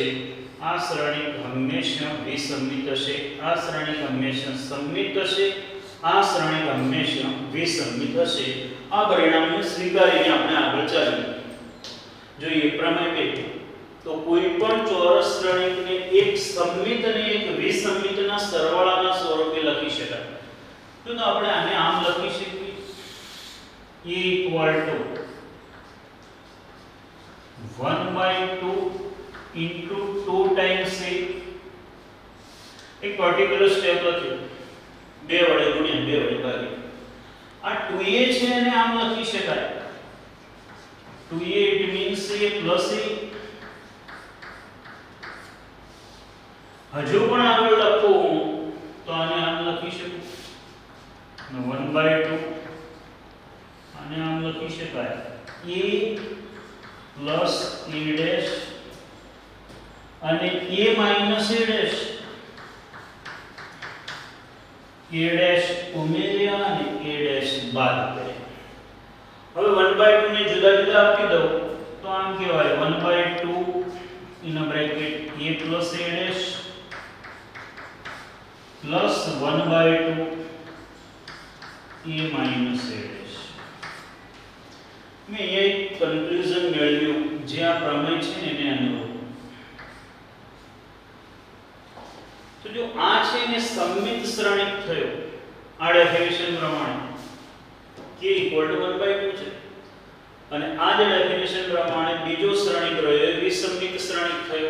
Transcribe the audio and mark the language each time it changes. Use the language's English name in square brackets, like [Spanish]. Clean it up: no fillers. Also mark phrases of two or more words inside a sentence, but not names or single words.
[Gujarati] આ શ્રેણી હંમેશા વિસંમિત હશે, આ શ્રેણી હંમેશા સંમિત હશે, આ શ્રેણી હંમેશા વિસંમિત હશે. આ પરિણામને સ્વીકારીને આપણે આગળ ચાલીએ. જોઈએ પ્રમેય 2. તો કોઈ પણ ચોરસ શ્રેણીને એક સંમિત અને એક વિસંમિતના સરવાળાના સ્વરૂપે લખી શકાય. તો આપણે આને આમ લખી શકીએ a = 1/2 [English] into 2 times a. [Gujarati] એક [English] particular step [Gujarati] લખ્યું, 2 વડે ગુણ્યા 2 વડે ભાગી. આ 2a છે એને આમ લખી શકાય [English] 2a it means a plus a. [Gujarati] હજુ પણ આગળ લખું તો આને આમ લખી શકું 1/2 આને આમ લખી શકાય [English] a plus a dash [Gujarati] અને [English] a minus a dash [Gujarati] ઉમેર્યા અને [English] a dash [Gujarati] બાદ કર્યા. હવે 1/2 ને જુદા જુદા આપી દઉં તો આમ કહેવાય [English] 1/2 in a bracket a plus a dash plus 1/2 a minus a dash. [Gujarati] મેં એક કન્ક્લુઝન મેળવ્યું જે આ પ્રમેય છે ને એને અનુરૂપ. તો જો આ છે ને સમમિત શ્રેણિક થયો આ ડેફિનેશન પ્રમાણે k = 1/2 છે અને આ જ ડેફિનેશન પ્રમાણે બીજો શ્રેણિક રહ્યો એ વિસમિત શ્રેણિક થયો.